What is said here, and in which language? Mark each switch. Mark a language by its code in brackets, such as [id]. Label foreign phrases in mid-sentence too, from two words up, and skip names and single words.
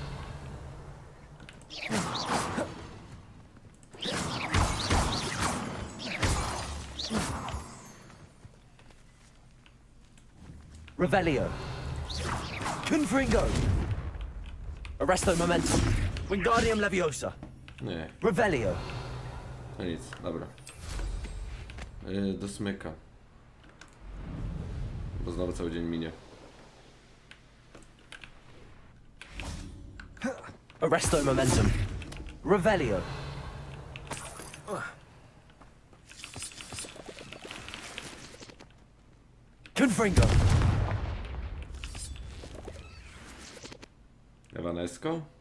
[pl] Revelio. Confringo. Arresto momentum. Wingardium Leviosa. Nie, Revelio. to nic, dobra. Do smyka. Bo znowu cały dzień minie. Arresto momentum. Revelio. Confringo. Evanesco?